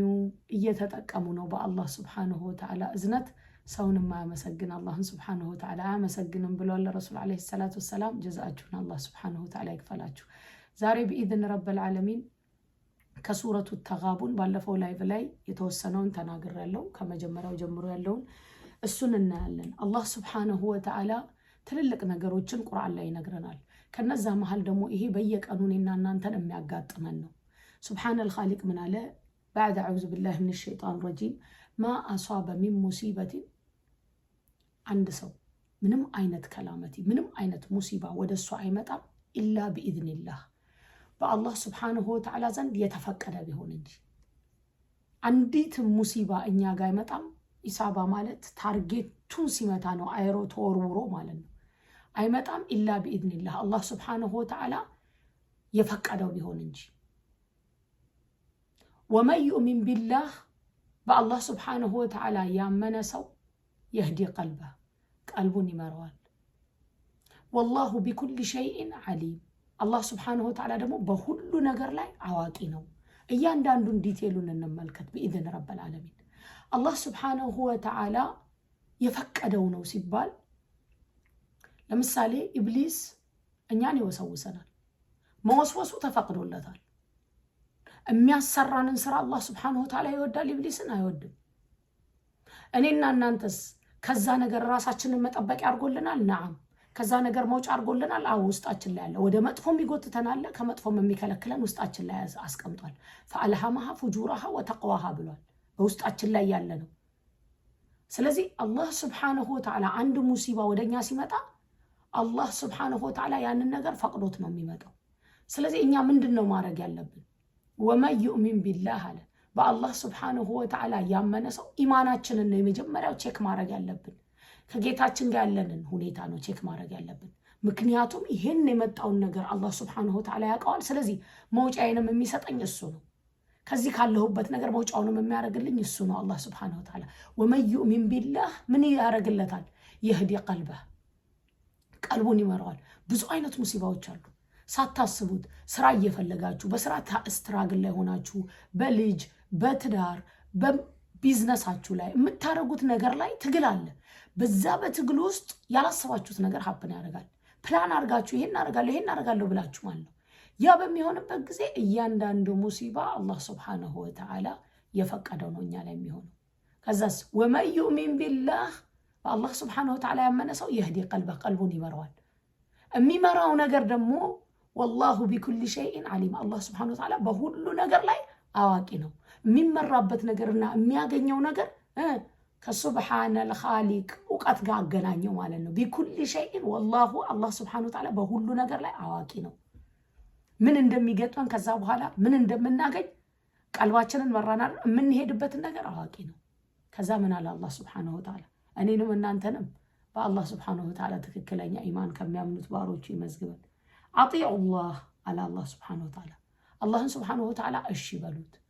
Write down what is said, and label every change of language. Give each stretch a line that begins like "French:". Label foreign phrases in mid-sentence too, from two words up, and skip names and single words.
Amharic: እየተጠቀሙ ነው በአላህ
Arabic: سبحانه وتعالى
Amharic: እዝነት። ሰውን የማያመሰግን አላህን
Arabic: سبحانه وتعالى
Amharic: አያመሰግንም ብሏል ረሱል
Arabic: عليه الصلاة والسلام።
Amharic: ጀዛችሁን አላህ
Arabic: سبحانه وتعالى
Amharic: ይክፈላችሁ። ዛሬ
Arabic: بإذن رب العالمين من سورة التغابن
Amharic: ባለፈው ላይቭ ላይ የተወሰነውን ተናግሬያለሁ። ከመጀመሪያው ጀምሮ ያለውን እሱን እናያለን። አላህ
Arabic: سبحانه وتعالى
Amharic: ትልልቅ ነገሮችን ቁርአን ላይ ይነግረናል። ከነዛ መሃል ደግሞ ይሄ በየቀኑ እኔና እናንተን የሚያጋጥመን ነው።
Arabic: سبحان الخالق
Amharic: ምን አለ?
Arabic: بعد اعوذ بالله من الشيطان الرجيم ما اصاب من مصيبه عند
Amharic: ሰው ምንም አይነት ከላመቲ ምንም አይነት ሙሲባ ወደሱ አይመጣም
Arabic: إلا بإذن الله
Amharic: በአላህ
Arabic: سبحانه وتعالى
Amharic: ዘንድ የተፈቀደ ቢሆን እንጂ አንዲት ሙሲባ እኛ ጋር አይመጣም። ኢሳባ ማለት ታርጌቱን ሲመታ ነው፣ አይሮ ተወርውሮ ማለት ነው። አይመጣም
Arabic: إلا بإذن الله
Amharic: አላህ
Arabic: سبحانه وتعالى
Amharic: የፈቀደው ቢሆን እንጂ።
Arabic: ومن يؤمن بالله
Amharic: በአላህ
Arabic: سبحانه وتعالى
Amharic: ያመነ ሰው
Arabic: يهدي قلبه
Amharic: ቀልቡን ይመራዋል።
Arabic: والله بكل شيء عليم
Amharic: አላህ
Arabic: سبحانه وتعالى
Amharic: ደግሞ በሁሉ ነገር ላይ አዋቂ ነው። እያንዳንዱን ዲቴሉን እንመልከት
Arabic: بإذن رب العالمين።
Amharic: አላህ
Arabic: سبحانه وتعالى
Amharic: የፈቀደው ነው ሲባል ለምሳሌ ኢብሊስ እኛን ይወሰውሰናል፣ መወስወሱ ተፈቅዶለታል። የሚያሰራንን ስራ አላህ
Arabic: سبحانه وتعالى
Amharic: ይወዳል፣ ኢብሊስን አይወድም። እኔና እናንተስ ከዛ ነገር ራሳችንን መጠበቅ ያርጎልናል? ነዓም። ከዛ ነገር መውጫ አርጎልናል? አው ውስጣችን ላይ ያለ ወደ መጥፎም ይጎትተናል፣ ከመጥፎም የሚከለክለን ውስጣችን ላይ አስቀምጧል።
Arabic: فألهمها فجورها وتقواها
Amharic: ብሏል። በውስጣችን ላይ ያለ ነው። ስለዚህ አላህ
Arabic: سبحانه وتعالى
Amharic: አንድ ሙሲባ ወደኛ ሲመጣ አላህ
Arabic: سبحانه وتعالى
Amharic: ያንን ነገር ፈቅዶት ነው የሚመጣው። ስለዚህ እኛ ምንድነው ማድረግ ያለብን?
Arabic: ومن يؤمن بالله
Amharic: አለ በአላህ
Arabic: سبحانه وتعالى
Amharic: ያመነ ሰው ኢማናችንን ነው የመጀመሪያው ቼክ ማድረግ ያለብን። ከጌታችን ጋር ያለንን ሁኔታ ነው ቼክ ማድረግ ያለብን። ምክንያቱም ይሄን የመጣውን ነገር አላህ
Arabic: سبحانه وتعالى
Amharic: ያውቃል። ስለዚህ መውጫዬንም የሚሰጠኝ እሱ ነው። ከዚህ ካለሁበት ነገር መውጫውንም የሚያደርግልኝ እሱ ነው አላህ
Arabic: سبحانه وتعالى። ومن يؤمن بالله
Amharic: ምን ያደርግለታል?
Arabic: يهدي قلبه
Amharic: ቀልቡን ይመራዋል። ብዙ አይነት ሙሲባዎች አሉ ሳታስቡት። ስራ እየፈለጋችሁ በስራ ስትራግል ላይ ሆናችሁ በልጅ በትዳር በቢዝነሳችሁ ላይ የምታረጉት ነገር ላይ ትግል አለ። በዛ በትግል ውስጥ ያላሰባችሁት ነገር ሀፕን ያደርጋል። ፕላን አድርጋችሁ ይሄን አደርጋለሁ ብላችሁ ማለት ነው። ያ በሚሆንበት ጊዜ እያንዳንዱ ሙሲባ አላህ
Arabic: سبحانه وتعالى
Amharic: የፈቀደው ነው እኛ ላይ የሚሆነው። ከዛስ
Arabic: ومن يؤمن بالله
Amharic: በአላህ
Arabic: سبحانه وتعالى
Amharic: ያመነ ሰው
Arabic: يهدي قلبه
Amharic: ቀልቡን ይመራዋል። የሚመራው ነገር ደግሞ
Arabic: والله بكل شيء عليم
Amharic: አላህ
Arabic: سبحانه وتعالى
Amharic: በሁሉ ነገር ላይ አዋቂ ነው። የሚመራበት ነገርና የሚያገኘው ነገር
Arabic: من سبحان الخالق
Amharic: እውቀት ጋር አገናኘው ማለት ነው።
Arabic: بكل شيء والله
Amharic: አላህ
Arabic: سبحانه وتعالى
Amharic: በሁሉ ነገር ላይ አዋቂ ነው። ምን እንደሚገጥመን ከዛ በኋላ ምን እንደምናገኝ ቀልባችንን መራናል የምንሄድበትን ነገር አዋቂ ነው። ከዛ ምን አለ አላህ
Arabic: سبحانه وتعالى
Amharic: እኔንም እናንተንም በአላህ
Arabic: سبحانه وتعالى
Amharic: ትክክለኛ ኢማን ከሚያምኑት ባሮቹ ይመዝግበን።
Arabic: أطيعوا الله
Amharic: አለ አላህ
Arabic: سبحانه وتعالى
Amharic: አላህን
Arabic: سبحانه وتعالى
Amharic: እሺ በሉት።